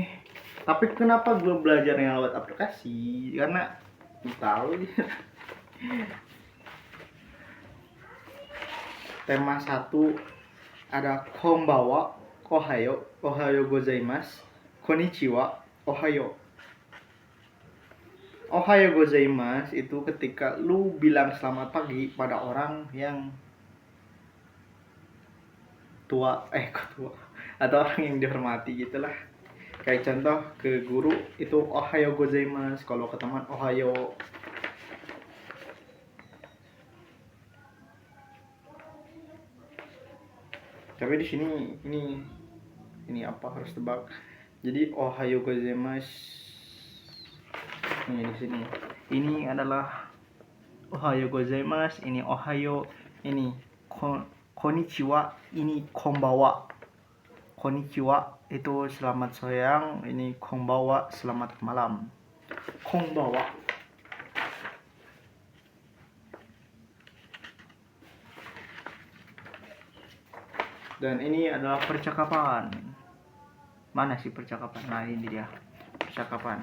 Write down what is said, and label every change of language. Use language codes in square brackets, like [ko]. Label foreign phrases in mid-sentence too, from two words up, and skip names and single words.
[id] Tapi kenapa gue belajarnya lewat aplikasi? Karena tahu tema 1 ada [ja] こんばんは、おはようございます、こんにちは、おはよう. おはようございます [id] itu ketika lu bilang selamat pagi pada orang yang tua atau orang yang dihormati gitulah. Kayak contoh ke guru itu [ja] おはようございます, [id] kalau ke teman ohayo. Tapi di sini ini apa harus tebak. [ja] Jadi おはようございます. [id] Ini di sini. Ini adalah [ja] おはようございます, [id] ini ohayo, ini konnichiwa, ini konbawa. Konnichiwa itu selamat siang, ini konbawa selamat malam. Konbawa. Dan ini adalah percakapan. Mana sih percakapan? Nah, ini dia. Percakapan.